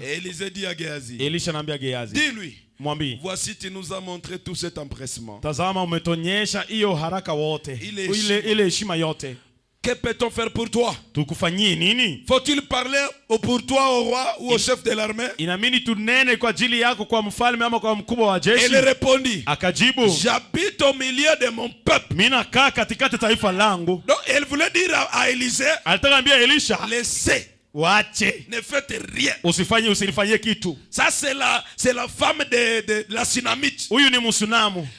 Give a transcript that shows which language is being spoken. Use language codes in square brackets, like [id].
[fr] Élisée dit à Géhazi. [sw] Elisha anambia Gehazi. [fr] Dis-lui. [sw] Mwambie. [fr] Voici tu nous as montré tout cet empressement. [sw] Tazama umetonyesha hiyo haraka wote. Ile heshima yote. [fr] Que peut-on faire pour toi? [sw] Tukufanyie nini? [fr] Faut-il parler pour toi au roi ou au chef de l'armée? [sw] Inamini tunene kwa ajili yako kwa mfalme ama kwa mkubwa wa jeshi? [fr] Elle répondit. [sw] Akajibu. [fr] J'habite au milieu de mon peuple. [sw] Mimi nakaa katikati taifa langu. [fr] Donc elle voulait dire à Élisée. [sw] Alitaka ambia Elisha. [fr] Laissez. [sw] Waache. [fr] Ne faites rien. [sw] Usifanyie kitu. [fr] Ça c'est la femme de la Sunamite. [sw] Huyu ni Msunamu.